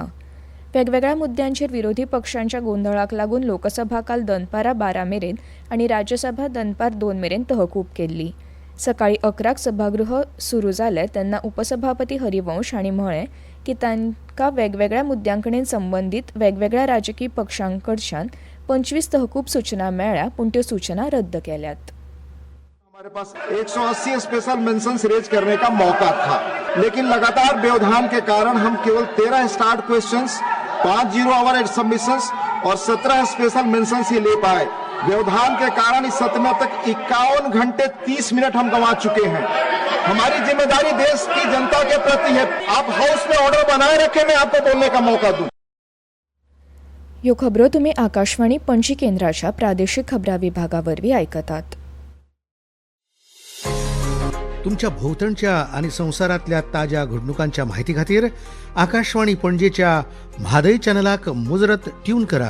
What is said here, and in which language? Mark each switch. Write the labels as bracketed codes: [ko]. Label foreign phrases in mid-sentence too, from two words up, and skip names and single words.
[kok] वेगवेगळ्या मुद्द्यांचेर विरोधी पक्षांच्या गोंधळाक लागून लोकसभा काल दनपारां 12 मेरेन आनी राज्यसभा दनपार 2 मेरेन तहकूब केल्ली. सकाळीं 11 सभागृह सुरू जालें तेन्ना उपसभापती हरिवंश हांणी म्हळें की तांकां वेगवेगळ्या मुद्द्यांकडेन संबंदीत वेगवेगळ्या राजकी पक्षांकडच्यान 25 तहकूब सूचना मेळ्ळ्या पूण त्यो सूचना रद्द केल्यात. [hi] हमारे पास 180 [en] special mentions raise [hi] करने का मौका था, लेकिन लगातार व्यवधान के कारण हम केवल 13 [en] start questions, [hi] 5 [en] zero hour submissions [hi] और 17 [en] special mentions [hi] ही ले पाए. व्यवधान के कारण इस सत्र में तक 51 घंटे 30 मिनट हम गंवा चुके हैं. हमारी जिम्मेदारी देश की जनता के प्रति है. आप हाउस में ऑर्डर बनाए रखें, मैं आपको बोलने का मौका दूं. [kok] ह्यो खबरो तुमी आकाशवाणी पणजी केंद्राच्या प्रादेशीक खबरां विभागावरवीं आयकतात. तुमच्या भोवतणच्या आणि संवसारांतल्या ताज्या घडणुकांच्या म्हायती खातीर आकाशवाणी पणजेच्या म्हादय चॅनलाक मुजरत ट्यून करात.